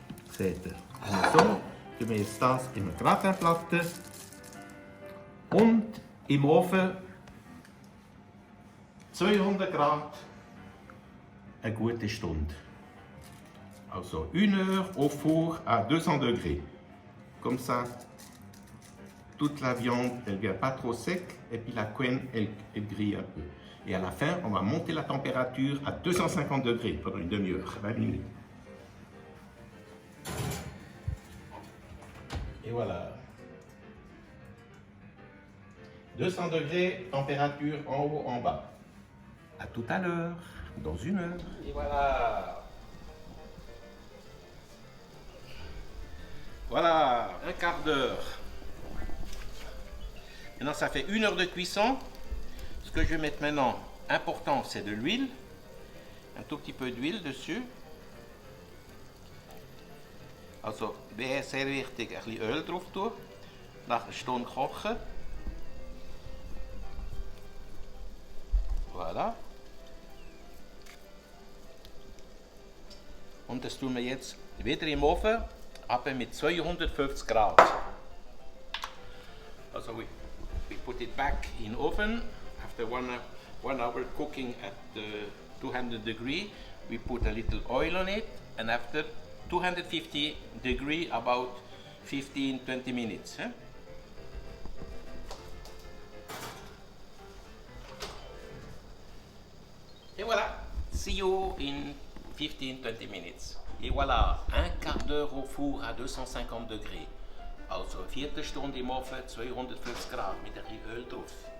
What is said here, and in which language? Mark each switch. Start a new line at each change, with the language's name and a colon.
German: Seht ihr? So, tun wir jetzt das in eine Gratinplatte und im Ofen 200 Grad eine gute Stunde.
French: Also 1 heure au four à 200 degrés. Comme ça, toute la viande, elle vient pas trop sec et puis la couenne, elle grille un peu. Et à la fin, on va monter la température à 250 degrés pendant une demi-heure, 20 minutes. Et voilà. 200 degrés, température en haut, en bas. À tout à l'heure, dans 1 heure. Et voilà. Voilà, un quart d'heure. Maintenant, ça fait 1 heure de cuisson. Ce que je vais mettre maintenant, important, c'est de l'huile. Un tout petit peu d'huile dessus.
German: Also, wäre sehr wichtig, ein bisschen Öl drauf tun. Nach einer Stunde kochen.
French: Voilà.
German: Und das tun wir jetzt wieder im Ofen, aber mit 250 Grad.
English: Also we put it back in oven after 1 hour cooking at 200 degree. We put a little oil on it, and after 250 degree, about 15-20 minutes. Eh?
French: Et voilà,
English: see you in 15-20 minutes.
French: Et voilà, un quart d'heure au four à 250 degrés.
German: Also eine Viertelstunde im Ofen, 250 Grad mit ein bisschen Öl drauf.